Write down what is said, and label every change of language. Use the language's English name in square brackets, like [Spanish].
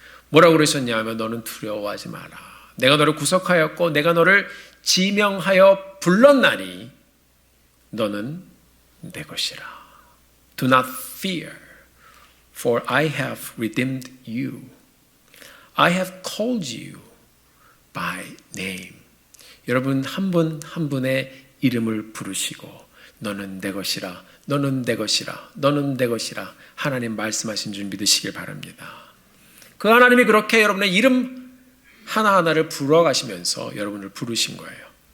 [Korean] 뭐라고 그러셨냐 하면 너는 두려워하지 마라. 내가 너를 구속하였고 내가 너를 지명하여 불렀나니 너는 내 것이라. [English] Do not fear, for I have redeemed you. I have called you by name. [Korean] 여러분 한 분 한 분의 이름을 부르시고 너는 내 것이라, 너는 내 것이라, 너는 내 것이라 하나님 말씀하신 줄 믿으시길 바랍니다. 그 하나님이 그렇게 여러분의 이름 하나하나를 불어가시면서 여러분을 부르신 거예요.